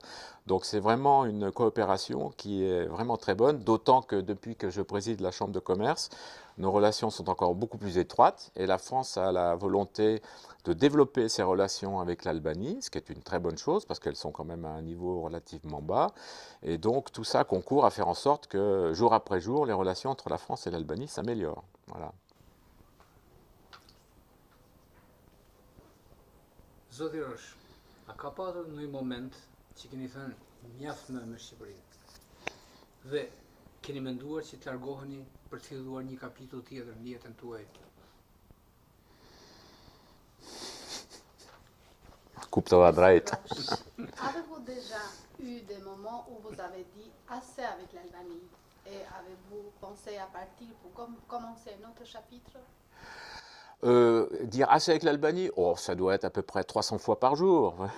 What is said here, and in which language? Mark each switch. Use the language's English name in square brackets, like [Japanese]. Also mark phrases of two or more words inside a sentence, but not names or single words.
[French] Donc, c'est vraiment une coopération qui est vraiment très bonne, d'autant que depuis que je préside la Chambre de commerce, nos relations sont encore beaucoup plus étroites et la France a la volonté de développer ses relations avec l'Albanie, ce qui est une très bonne chose parce qu'elles sont quand même à un niveau relativement bas. Et donc tout ça concourt à faire en sorte que jour après jour, les relations entre la France et l'Albanie s'améliorent. Voilà. [Albanian] Zoti Rosh, a ka patur në moment që keni thënë mjaft me Shqipërinë dhe keni menduar që të largoheni për të filluar një kapitull tjetër në jetën tuaj? Coupe-toi la drejt. [French] Avez-vous déjà eu des moments où vous avez dit assez avec l'Albanie et avez-vous pensé à partir pour commencer un autre chapitre? Dire assez avec l'Albanie, oh, ça doit être à peu près 300 fois par jour.